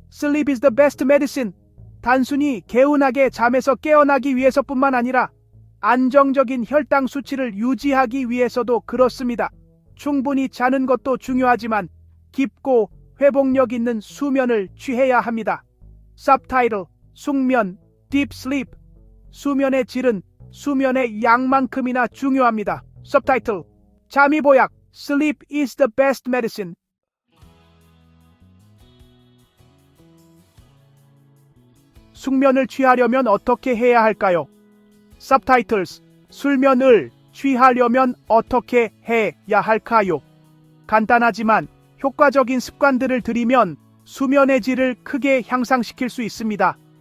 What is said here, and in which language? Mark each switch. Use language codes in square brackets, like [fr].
[en] Sleep is the best medicine. [ko] 단순히 개운하게 잠에서 깨어나기 위해서뿐만 아니라 안정적인 혈당 수치를 유지하기 위해서도 그렇습니다. 충분히 자는 것도 중요하지만 깊고 회복력 있는 수면을 취해야 합니다. [en] Subtitle, 숙면, deep sleep. [ko] 수면의 질은 수면의 양만큼이나 중요합니다. [en] Subtitle, [ko] 잠이 보약, [en] Sleep is the best medicine. [ko] 숙면을 취하려면 어떻게 해야 할까요? [en] Subtitles. [ko] 수면을 취하려면 어떻게 해야 할까요? 간단하지만 효과적인 습관들을 들이면 수면의 질을 크게 향상시킬 수 있습니다.